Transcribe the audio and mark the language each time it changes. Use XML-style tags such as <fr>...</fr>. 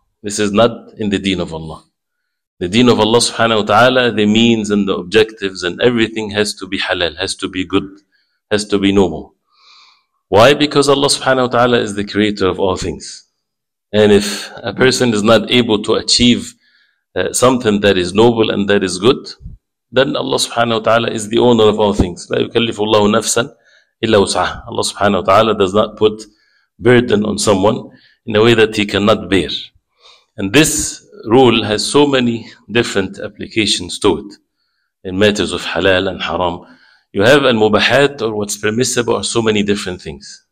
<en>This is not in the deen of Allah. The deen of Allah subhanahu wa ta'ala, the means and the objectives and everything has to be halal, has to be good, has to be noble. Why? Because Allah subhanahu wa ta'ala is the creator of all things. And if a person is not able to achieve something that is noble and that is good, then Allah subhanahu wa ta'ala is the owner of all things.</en> <ar>لا يكلف الله نفسا إلا وسعها.</ar> <en>Allah subhanahu wa ta'ala does not put burden on someone in a way that he cannot bear. And this rule has so many different applications to it in matters of halal and haram. You have al-mubahat, or what's permissible, or so many different things.</en>